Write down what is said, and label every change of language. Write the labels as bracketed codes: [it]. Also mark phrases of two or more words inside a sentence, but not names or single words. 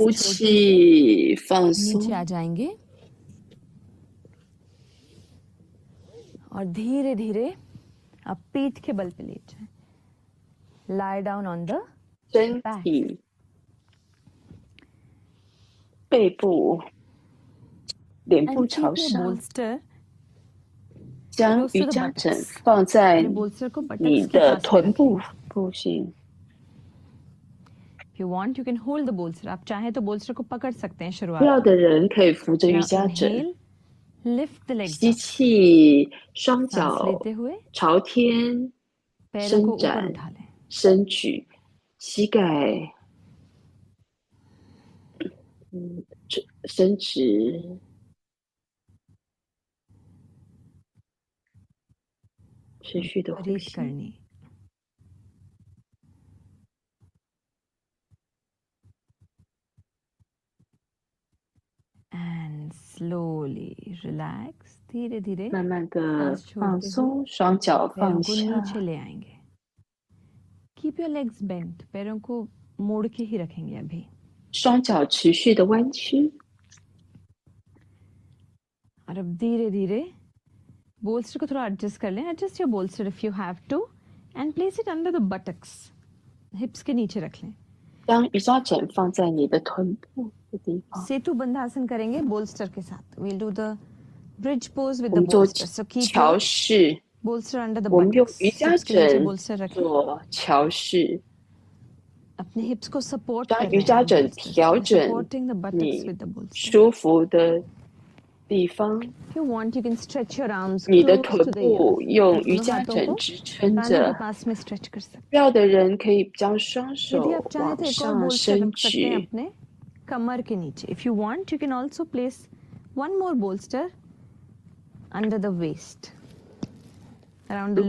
[zh] 呼 [hi] छोड़ते [zh] 气，放 [hi] नीचे आ [zh] 松， [hi] जाएंगे. और धीरे धीरे आप पीठ के बल पे लेट जाएं. [en] Lie down on the [zh] 身 [en] back. [zh] 体、背部、脸 [en] And [zh] 部 [en] keep [zh] 朝 [en] your [zh] 上， [en] bolster [zh] 将 [en] close [zh] 瑜 [en] to the [zh] 伽枕 [en] buttocks. [zh] 放在 [hi] अपने bolster को [zh] 你 [hi] buttocks के [zh] 的 [hi] पास में [zh] 臀 [hi] रखें. [zh] 部部型。 [en] If you want, you can hold the bolster. [hi] आप चाहें तो bolster को पकड़ सकते हैं [zh] 需 [hi] शुरुआत [zh] 要 [hi] में. [zh] 的人可以扶着瑜 [en] Now [zh] 伽枕， [en] inhale, lift the legs [zh] 吸 [en] up. [zh] 气，双 [hi] सांस [zh] 脚 [hi] लेते हुए [zh] 朝天 [hi] पैरों को [zh] 伸 [hi] ऊपर [zh] 展， [hi] उठा लें. [zh] 伸举，膝盖伸直，持续的呼 [en] breathe [zh] 吸。 [hi] करनी. [en] And slowly relax. [hi] धीरे धीरे [zh] 慢慢的 [hi] सांस छोड़ते [zh] 放 [hi] हुए [zh] 松，双脚 [hi] पैरों [zh] 放 [hi] को [zh] 下， [hi] नीचे ले आएंगे. [en] Keep your legs bent. [hi] पैरों को मोड़ के ही रखेंगे अभी. [zh] 双脚持续的弯曲。 [hi] और अब धीरे धीरे bolster को थोड़ा एडजस्ट कर लें. [en] Adjust your bolster if you have to and place it under the buttocks. [hi] Hips के नीचे रख लें. [zh] 将瑜伽枕放在你的臀部的地方。 [hi] सेतु बंधासन करेंगे bolster के साथ. [en] We'll do the bridge pose with [zh] 我 [en] the [zh] 们做 [en] bolster. So keep [zh] 桥 [en] your [zh] 式， [en] bolster under the [zh] 我们用 [en] buttocks. [zh] 瑜伽 [hi] Hips के नीचे [zh] 枕 [hi] bolster रखें. [zh] 做桥式， [hi] अपने hips को support [zh] 将 [hi] कर [zh] 瑜 [hi] रहे हैं [zh] 伽 [hi] हम [zh] 枕 [hi] bolster से. [zh] 调 [en] We're [zh] 整 [en] supporting the buttocks [zh] 你 [en] with the bolster. [zh] 舒服的地方。 [en] If you want, you can stretch your arms [zh] 你的 [en] close [zh] 臀 [en] to the [zh] 部 [en] ears. [zh] 用瑜 [hi] दोनों [zh] 伽 [hi] हाथों [zh] 枕 [hi] को [zh] 支撑 [hi] कानों के [zh] 着。 [hi] पास में stretch कर सकते हैं. [zh] 需要的人可以将双 [hi] यदि [zh] 手 [hi] आप चाहें [zh] 往 [hi] तो एक और [zh] 上 [hi] bolster [zh] 伸 [hi] रख सकते हैं [zh] 举， [hi] अपने कमर के नीचे. [en] If you want, you can also place one more bolster under the waist, around the